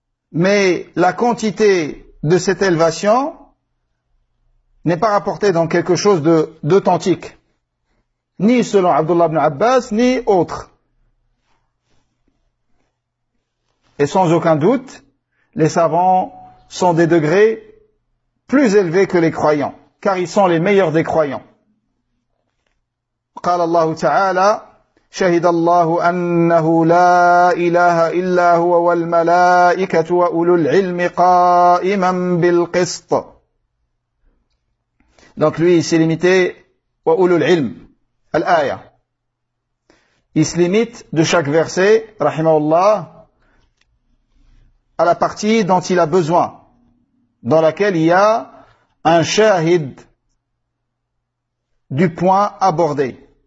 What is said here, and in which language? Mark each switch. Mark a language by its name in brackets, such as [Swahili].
[French] Mais la quantité de cette élévation n'est pas rapportée dans quelque chose d'authentique, ni selon Abdullah ibn Abbas, ni autre. Et sans aucun doute, les savants sont des degrés plus élevés que les croyants, car ils sont les meilleurs des croyants. [Arabic] قال الله تعالى شهد الله أنه لا إله إلا هو والملائكة وأولو العلم قائما بالقسط. [French] Donc lui il s'est limité [Arabic] وأولو العلم الآية. [French] Il se limite de chaque verset [Arabic] رحمه الله [French] à la partie dont il a besoin, dans laquelle il y a un shahid du point abordé.